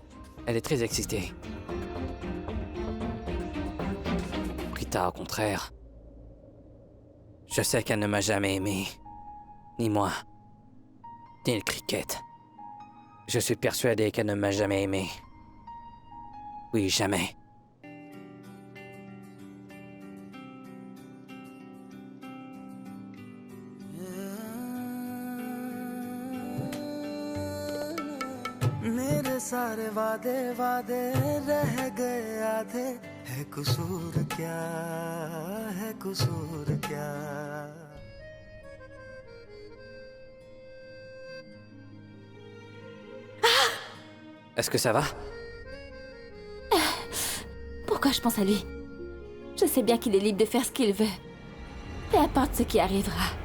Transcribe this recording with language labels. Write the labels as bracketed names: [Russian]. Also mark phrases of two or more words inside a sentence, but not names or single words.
[French] Elle est très excitée. Prita, au contraire. Je sais qu'elle ne m'a jamais aimé. Ni moi. Ni le cricket. Je suis persuadé qu'elle ne m'a jamais aimé. Oui, jamais. [Hindi] मेरे सारे वादे वादे रह गए आधे है कसूर क्या है कसूर क्या [French] Est-ce que ça va? Pourquoi je pense à lui? Je sais bien qu'il est libre de faire ce qu'il veut. Peu importe ce qui arrivera.